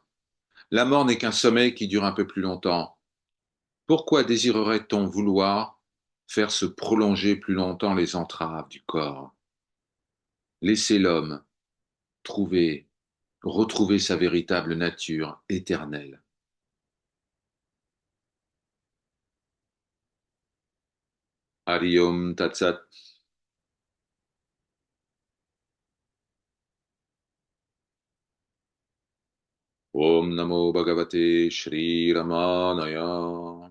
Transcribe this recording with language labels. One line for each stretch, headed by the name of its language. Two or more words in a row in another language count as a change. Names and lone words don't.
French: La mort n'est qu'un sommeil qui dure un peu plus longtemps. Pourquoi désirerait-on vouloir faire se prolonger plus longtemps les entraves du corps? Laissez l'homme trouver, retrouver sa véritable nature éternelle.
Sanskrit: Hari Om Tat Sat. Om Namo Bhagavate Shri Ramanaya.